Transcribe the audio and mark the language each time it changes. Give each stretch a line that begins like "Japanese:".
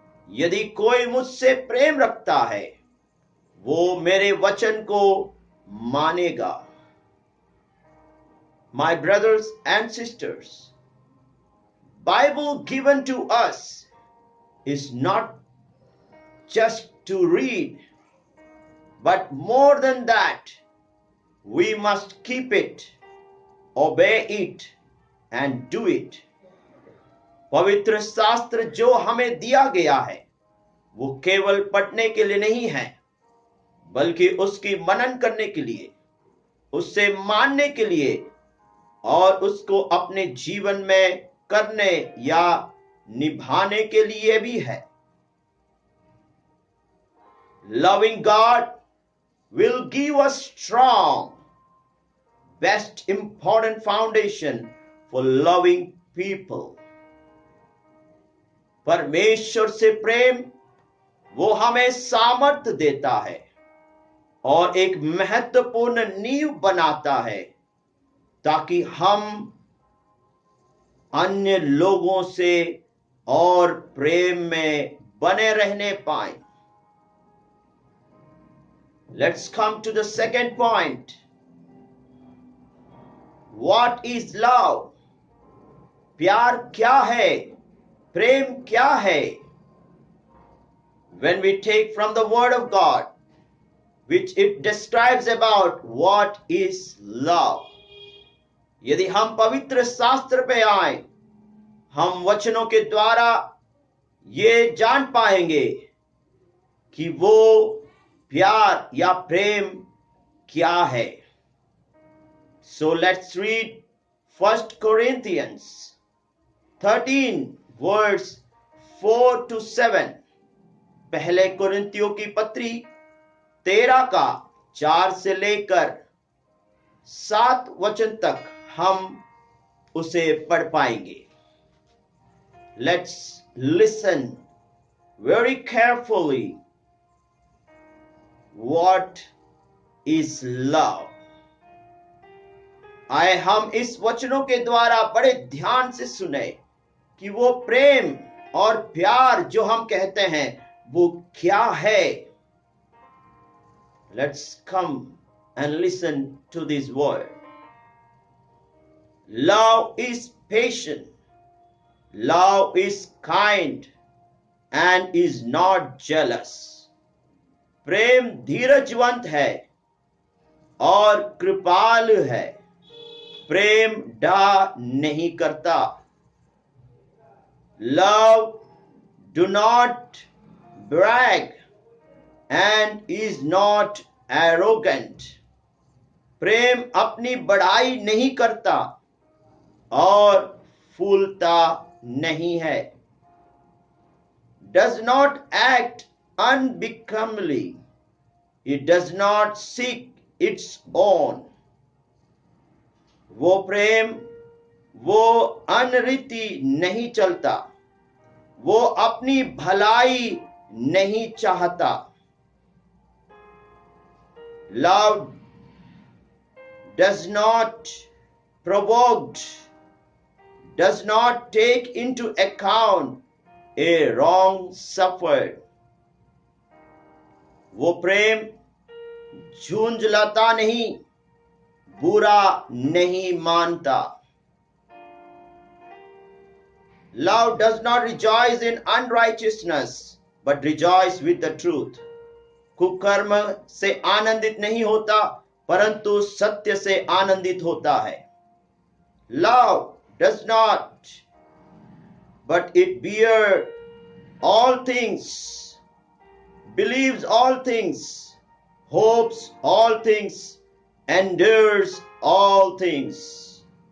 Hindi: यदि कोई मुझसे प्रेम रखता है वो मेरे वचन को मानेगा।
English: My brothers and sisters, Bible given to us is not just to read, but more than that, we must keep it, obey it, and do it.
Hindi: पवित्र शास्त्र जो हमें दिया गया है वो केवल पढ़ने के लिए नहीं है, बल्कि उसकी मनन करने के लिए, उससे मानने के लिए और उसको अपने जीवन में करने या निभाने के लिए भी है।
English: Loving God will give us strong, best important foundation for loving people.
Hindi: परमेश्वर से प्रेम वो हमें सामर्थ्य देता है और एक महत्वपूर्ण नींव बनाता है ताकि हम अन्य लोगों से और प्रेम में बने रहने पाएं।
English: Let's come to the second point. What is love?
Hindi: प्यार क्या है? प्रेम क्या है?
English: When we take from the word of God, which it describes about what is love.
Hindi: यदि हम पवित्र शास्त्र पे आए, हम वचनों के द्वारा ये जान पाएंगे कि वो प्यार या प्रेम क्या है।
English: So let's read 1 Corinthians 13 verse 4 to 7.
Hindi: पहले कुरिन्थियों की पत्री 13 का 4 से लेकर 7 वचन तक हम उसे पढ़ पाएंगे।
English: Let's listen very carefully. What is love?
Hindi: आए हम इस वचनों के द्वारा बड़े ध्यान से सुने कि वो प्रेम और प्यार जो हम कहते हैं वो क्या है।
English: Let's come and listen to this word. Love is patient. Love is kind and is not jealous.
Hindi: प्रेम धीरजवंत है और कृपालु है प्रेम डा नहीं करता.
English: Love do not brag and is not arrogant.
Hindi: प्रेम अपनी बड़ाई नहीं करता और फूलता नहीं है.
English: Does not act unbecomingly. It does not seek its own.
Hindi: वो प्रेम, वो अनरीति नहीं चलता, वो अपनी भलाई नहीं चाहता.
English: Love does not provoke, does not take into account a wrong suffered.
Hindi: वो प्रेम झुंझलाता नहीं, बुरा नहीं मानता.
English: Love does not rejoice in unrighteousness, but rejoice with the truth.
Hindi: कुकर्म से आनंदित नहीं होता, परंतु सत्य से आनंदित होता है.
English: Love does not, but it bears all things, believes all things, hopes all things, endures all things.